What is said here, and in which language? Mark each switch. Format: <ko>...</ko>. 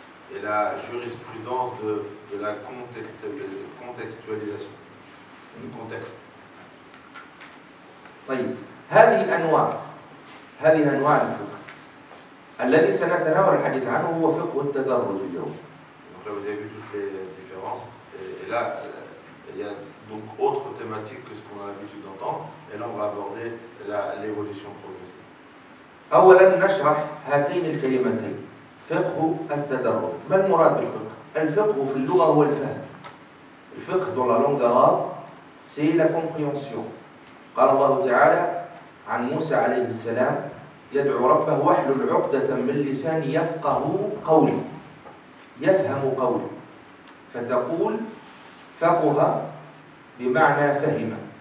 <fr>Et la jurisprudence de la contextualisation, du contexte.</fr> <ar>طيب هذه أنواع الفقه. الذي سنتناول الحديث عنه هو فقه التدرج اليوم.</ar> <fr>Donc là vous avez vu toutes les différences. Et là il y a donc autre thématique que ce qu'on a l'habitude d'entendre. Et là on va aborder l'évolution progressive.</fr> <ar>أولا نشرح هاتين الكلمتين فقه التدرج. ما المراد بالفقه؟ الفقه في اللغة هو الفهم. الفقه</ar> <fr>dans la langue arabe c'est la compréhension.</fr> <ar>قال الله تعالى عن موسى عليه السلام يدعو ربه واحلل عقدة من لساني يفقه قولي. يفهم قولي. فتقول فقه بمعنى فهم.</ar>